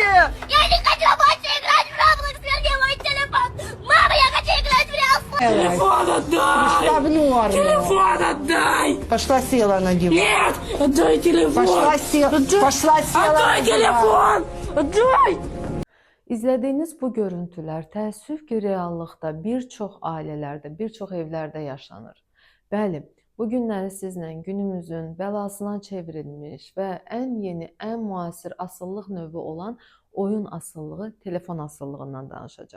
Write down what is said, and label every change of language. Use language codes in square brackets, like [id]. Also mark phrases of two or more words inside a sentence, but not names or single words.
[ru] Я не хочу больше играть в Roblox, верни мой телефон! Мама, я хочу играть в Real Телефон отдай! Давно. Телефон отдай! Пошла села на диван. Нет! Отдай телефон! Пошла села Отдай на диван. телефон! Отдай! [az] İzlədiyiniz bu görüntülər təəssüf ki, reallıqda bir çox ailələrdə, bir çox evlərdə yaşanır. Bəli, bu günləri sizlə günümüzün bəlasına çevrilmiş və ən yeni, ən müasir asıllıq növü olan oyun asıllığı, telefon asıllığından danışacağım.